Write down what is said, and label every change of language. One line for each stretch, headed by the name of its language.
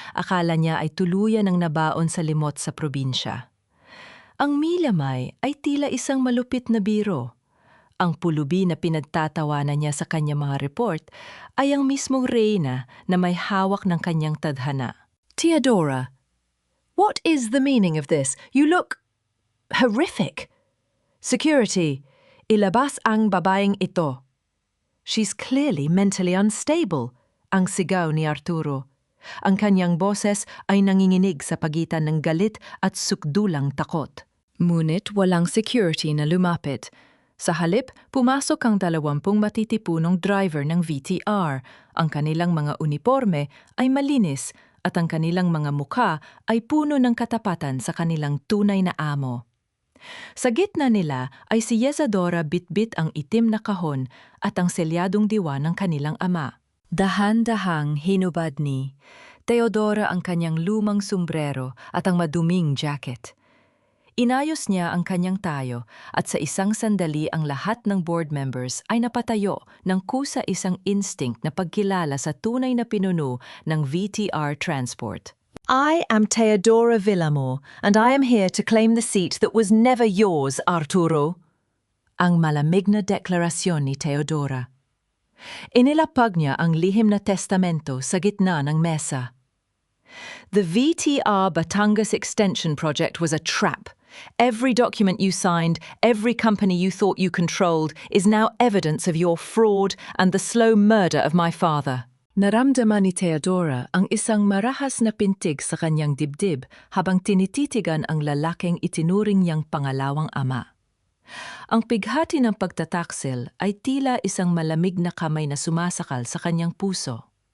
Filipino: Akala niya ay tuluyan ng nabaon sa limot sa probinsya. Ang milamay ay tila isang malupit na biro. Ang pulubi na pinagtatawanan niya sa kanyang mga report ay ang mismong reyna na may hawak ng kanyang tadhana.
English: Teodora, what is the meaning of this? You look horrific.
Filipino: Security, ilabas ang babaeng ito.
English: She's clearly mentally unstable,
Filipino: ang sigaw ni Arturo. Ang kanyang boses ay nanginginig sa pagitan ng galit at sukdulang takot. Ngunit walang security na lumapit. Sa halip, pumasok ang 20 matitipunong driver ng VTR. Ang kanilang mga uniforme ay malinis at ang kanilang mga mukha ay puno ng katapatan sa kanilang tunay na amo. Sa gitna nila ay si Isadora bitbit ang itim na kahon at ang selyadong diwa ng kanilang ama. Dahan-dahang hinubad ni Teodora ang kanyang lumang sombrero at ang maduming jacket. Inayos niya ang kanyang tayo at sa isang sandali ang lahat ng board members ay napatayo ng kusa isang instinct na pagkilala sa tunay na pinuno ng VTR Transport.
English: I am Teodora Villamor, and I am here to claim the seat that was never yours, Arturo.
Filipino: Ang malamig na deklarasyon ni Teodora. Inilapag niya ang lihim na testamento sa gitna ng mesa.
English: The VTR Batangas Extension Project was a trap. Every document you signed, every company you thought you controlled, is now evidence of your fraud and the slow murder of my father.
Filipino: Naramdaman ni Teodora ang isang marahas na pintig sa kanyang dibdib habang tinititigan ang lalaking itinuring niyang pangalawang ama. Ang pighati ng pagtataksil ay tila isang malamig na kamay na sumasakal sa kanyang puso.